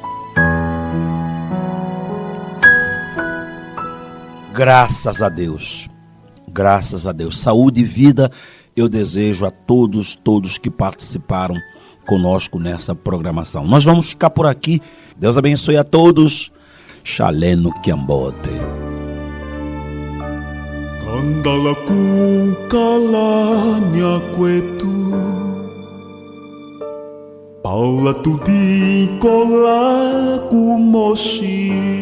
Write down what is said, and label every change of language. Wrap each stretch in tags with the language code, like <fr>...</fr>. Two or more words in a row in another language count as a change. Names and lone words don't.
<pt>Graças a Deus. Graças a Deus. Saúde e vida eu desejo a todos que participaram conosco nessa programação. Nós vamos ficar por aqui. Deus abençoe a todos.</pt> <kg>Shaleno Kiambote.</kg> <lua>Kandala kukalanya kwetu Paula tudi kola kumoshi</lua>